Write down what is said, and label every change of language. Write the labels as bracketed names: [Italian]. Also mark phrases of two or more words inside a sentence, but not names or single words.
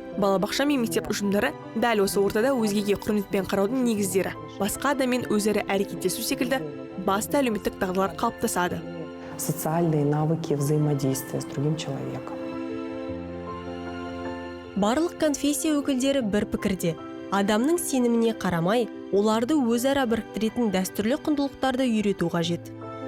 [Kazakh] Балабақша мен мектеп ұжымдары дәл осы ортада өзгеге құрметпен қараудың негіздері. Басқа адаммен өзара әрекеттесу секілді басты әлеуметтік дағдылар қалыптасады. [Russian] Социальные навыки взаимодействия с другим человеком. [Kazakh] Барлық конфессия өкілдері бір пікірде. Адамның сеніміне қарамай, оларды өзара біріктіретін дәстүрлі құндылықтарды үйрету қажет.